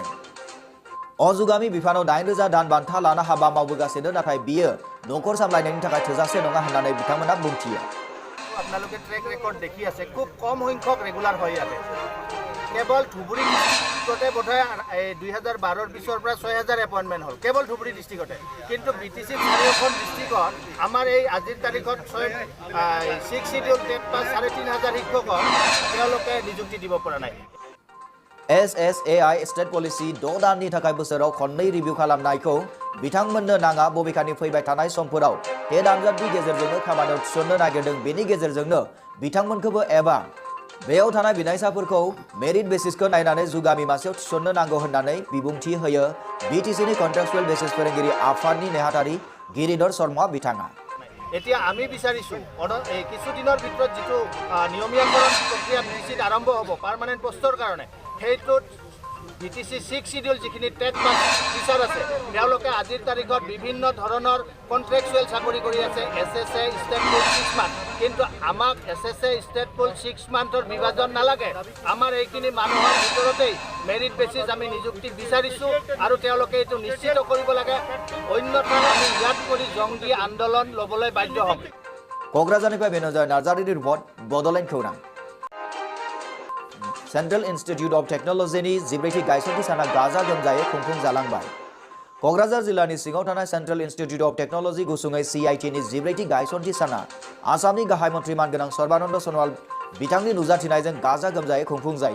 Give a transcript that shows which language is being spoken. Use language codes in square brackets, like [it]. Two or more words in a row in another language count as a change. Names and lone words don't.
[brx] अजुगामि बिफानाव 9000 दान बान्था लाना हाबा मावबोगासिनो, नाथाय बियो न'खर सामलायनायनि थाखाय थोजासे नङा होननानै बिथांमोना बुंथियो। [as] আপোনালোকে ট্ৰেক ৰেকৰ্ড দেখি আছে, খুব কম সংখ্যক ৰেগুলাৰ হয় ইয়াতে। কেৱল ধুবুৰী ডিষ্ট্ৰিক্টতে বোধহয় 2012 পিছৰ পৰা 6000 এপইণ্টমেণ্ট হ'ল কেৱল ধুবুৰী ডিষ্ট্ৰিক্টতে। কিন্তু বিটিচি 4খন ডিষ্ট্ৰিক্টত আমাৰ এই আজিৰ তাৰিখত 6 শিডিউল [en] TET pass [as] 3500 শিক্ষকক তেওঁলোকে নিযুক্তি দিব পৰা নাই। [brx] SSAI [en] state policy [brx] 6 दाननि थाखाय बोसोराव खननै रिभिउ खालामनायखौ बिथांमोननो नाङा, बबेखानि फैबाय थानाय समफोराव टेट आनजादनि गेजेरजोंनो खामानियाव थिसननो नागिरदों। बेनि गेजेरजोंनो बिथांमोनखौबो एबा बेयाव थानाय बिनायसाफोरखौ [en] merit basiskhou [brx] नायनानै जुगामि मासेयाव थिसननो नांगौ होननानै बिबुंथि होयो बिटिसिनि [en] contractual basis [brx] फोरोंगिरि आफादनि नेहाथारि गिरिधर शर्मा बिथाङा। [as] এতিয়া আমি বিচাৰিছোঁ এই কিছুদিনৰ ভিতৰত যিটো নিয়মীয়াকৰণ প্ৰক্ৰিয়া বিটিচিত আৰম্ভ হ'ব [en] permanent postor [as] কাৰণে, সেইটোত বিটিচি 6 শিডিউল যিখিনি [en] TET pass teacher [as] আছে তেওঁলোকে আজিৰ তাৰিখত বিভিন্ন ধৰণৰ কণ্ট্ৰেকচুৱেল চাকৰি কৰি আছে। SSA [en] state pool [as] 6 মান্থ, কিন্তু আমাক SSA [en] state pool [as] 6 মান্থৰ বিভাজন নালাগে। আমাৰ এইখিনি মানুহৰ ভিতৰতেই [en] merit basis [as] আমি নিযুক্তি বিচাৰিছোঁ আৰু তেওঁলোকে এইটো নিশ্চিত কৰিব লাগে, অন্যথা আমি ইয়াত কৰি জংগী আন্দোলন ল'বলৈ বাধ্য হ'ম। [brx] क'क्राझारनिफ्राय बिन'जय नार्जारिनि रिपर्ट बड'लेण्ड खौरां। सेन्ट्रेल इन्स्टिट्युट अफ टेक्न'लजिनि 14थि गायसनथि साना गाजा गोमजायै खुंफुंजालांबाय। क'क्राझार जिल्लानि सिङाव थानाय सेन्ट्रेल इन्स्टिट्युट अफ टेक्न'लजि गुसुङै CITनि 14थि गायसनथि साना आसामनि गाहाय मन्त्रि मानगोनां सर्बानन्द सन'वाल बिथांनि नुजाथिनायजों गाजा गोमजायै खुंफुंजायो।